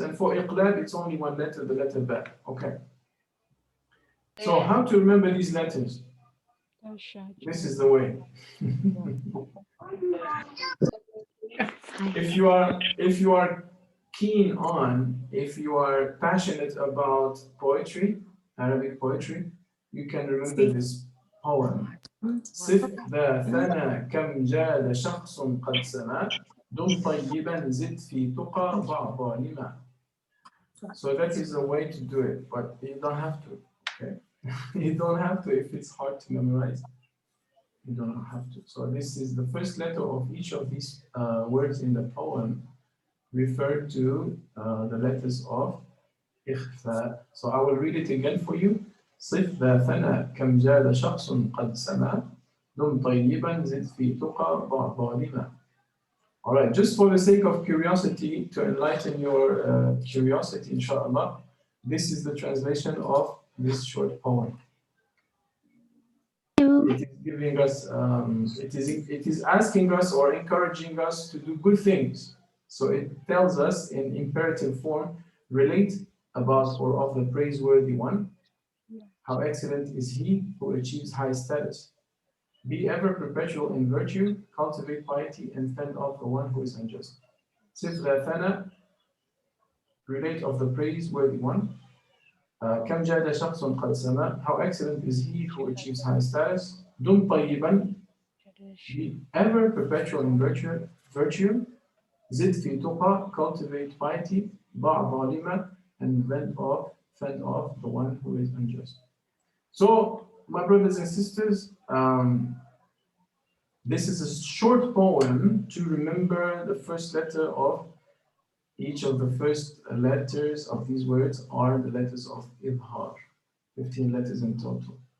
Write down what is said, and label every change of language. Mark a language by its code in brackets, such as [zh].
[en] And for Iqlab, it's only 1 letter, the letter Ba. Okay. So how to remember these letters? This is the way. If you are keen on, if you are passionate about poetry, Arabic poetry, you can remember this poem. [ar] صف ذا ثنى كم جاد شخص قد سما دم طيبا زد في تقى ضع ظالما. [en] So that is a way to do it, but you don't have to. Okay, you don't have to if it's hard to memorize. You don't have to. So this is the first letter of each of these words in the poem refer to the letters of ikhfa. So I will read it again for you. [ar] صف ذا ثنى كم جاد شخص قد سما دم طيبا زد في تقى ضع ظالما. [en] All right, just for the sake of curiosity, to enlighten your curiosity, inshallah, this is the translation of this short poem. It is giving us, it is asking us or encouraging us to do good things. So it tells us in imperative form, relate about or of the praiseworthy one. How excellent is he who achieves high status. Be ever perpetual in virtue, cultivate piety, and fend off the one who is unjust. Sif [ar] ذا ثنى, [en] relate of the praiseworthy one. [ar] كم جاد شخص قد سما, [en] how excellent is he who achieves high status. [ar] دم طيبا, [en] be ever perpetual in virtue. [ar] زد في تقى, [en] cultivate piety. [ar] ضع ظالما, [en] and fend off the one who is unjust. So, my brothers and sisters, this is a short poem to remember the first letter of each of the first letters of these words are the letters of Idhar, 15 letters in total.